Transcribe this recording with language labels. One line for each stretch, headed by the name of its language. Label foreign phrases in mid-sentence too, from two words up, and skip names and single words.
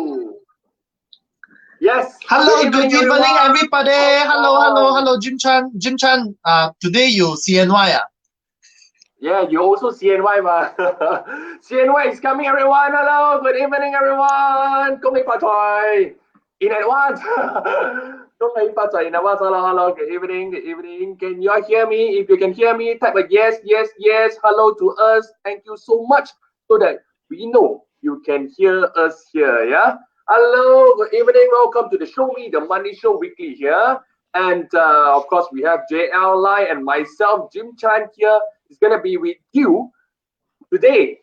English: Hello. Yes. Hello, good evening, everyone. everybody. Hello, Jim Chan. Jim Chan, today you CNY. Yeah, you also CNY, ma. CNY is coming, everyone. Hello. Good evening, everyone.
Cantonese: 恭喜發財
English: in advance.
Cantonese: 恭喜發財
English: in advance. Hello. Good evening. Good evening. Can you all hear me? If you can hear me, type a yes, yes, yes. Hello to us. Thank you so much, so that we know you can hear us here. Yeah. Hello. Good evening. Welcome to the Show Me the Money Show Weekly here. And of course, we have JL Lai and myself, Jim Chan here is going to be with you today.